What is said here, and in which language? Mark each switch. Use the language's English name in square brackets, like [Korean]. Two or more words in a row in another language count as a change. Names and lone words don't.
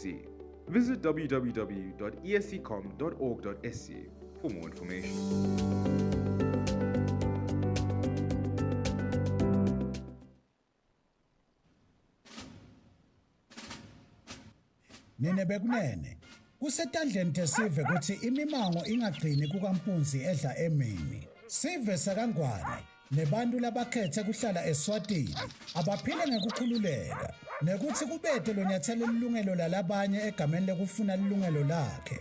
[English] Visit www.esccom.org.sc for more information. [Swati] Nene bekunene kusetandleni tesive ukuthi imimango ingagcini kukampunzi edla emini sive sakangwane nebantu labakhethe kuhlala Eswatini abaphile ngekukhululeka nekuthi kubethe lo nyathelo lilungelo lalabanye egameni lekufuna lilungelo lakhe.